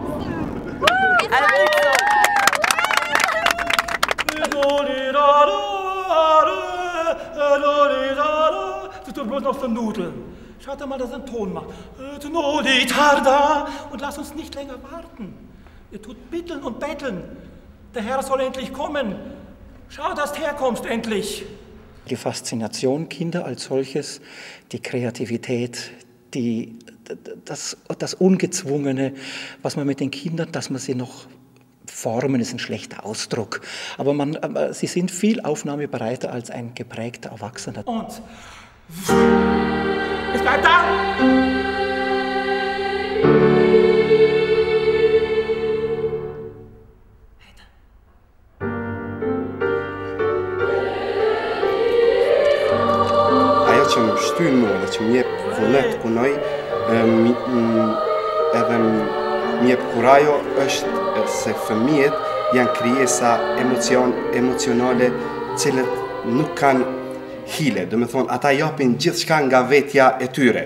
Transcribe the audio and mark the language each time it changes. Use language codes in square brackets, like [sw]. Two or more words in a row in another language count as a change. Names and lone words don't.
[en] I think so. [de] Du bloß noch so Nudeln. Schaut mal, dass er einen Ton macht. Und lasst uns nicht länger warten. Ihr tut bitteln und betteln. Der Herr soll endlich kommen. Schau, dass du herkommst endlich. Die Faszination Kinder als solches, die Kreativität, das Ungezwungene, was man mit den Kindern, dass man sie noch formen, ist ein schlechter Ausdruck. Aber sie sind viel aufnahmebereiter als ein geprägter Erwachsener. Und es bleibt da! [sq] Që më shtyn mua dhe që më jep vullnet të punoj, edhe më jep kurajo është se fëmijët janë krijesa emocionale cilët nuk kanë hile, do me thonë ata japin gjithçka nga vetja e tyre.